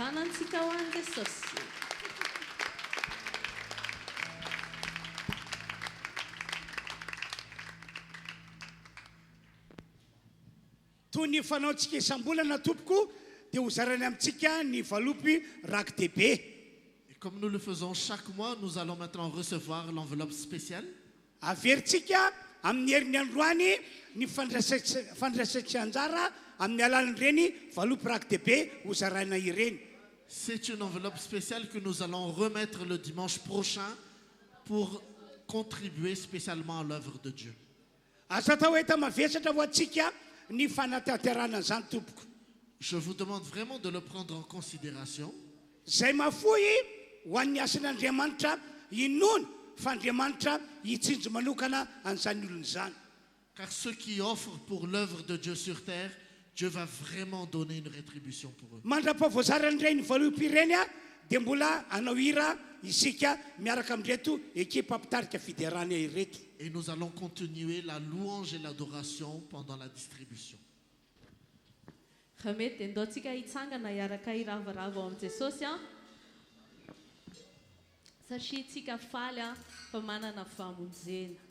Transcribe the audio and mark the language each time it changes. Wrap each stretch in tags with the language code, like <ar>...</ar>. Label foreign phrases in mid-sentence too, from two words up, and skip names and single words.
<mg>antsika ho an'i Jesosy. toy ny fanaontsika isam-bolana tompoko dia hozarany amintsika ny valopy rakidehibe.</mg> <fr>Et comme nous le faisons chaque mois, nous allons maintenant recevoir l'enveloppe spéciale.</fr> <mg>Averintsika amin'ny herin'ny androany ny fandraisatsy anjara amin'ny alalan'ireny valopy rakidehibe hozarana ireny.</mg> <fr>C'est une enveloppe spéciale que nous allons remettre le dimanche prochain pour contribuer spécialement à l'œuvre de Dieu.</fr> <mg>Asa atao hoe tamavesatra ho antsika ny fanatanterana izany tompoko.</mg> <fr>Je vous demande vraiment de le prendre en considération.</fr> <mg>Zay mafoy ho an'ny asan'Andriamanitra inony fa Andriamanitra hitsinjo manokana an'izany olona izany.</mg> <fr>Car ceux qui offrent pour l'œuvre de Dieu sur terre, Dieu va vraiment donner une rétribution pour eux.</fr> <mg>Mandra-pavoazaranyireny valopy ireny dia mbola anao hira isika miaraka amin'ireto ekipa mpitarika fiderana ireto.</mg> <fr>Et nous allons continuer la louange et l'adoration pendant la distribution.</fr> <mg>Ramety dia ndaontsika hitsangana hiaraka hiravarava ao amin'i Jesosy satria tsika faly fa manana famonjena.</mg>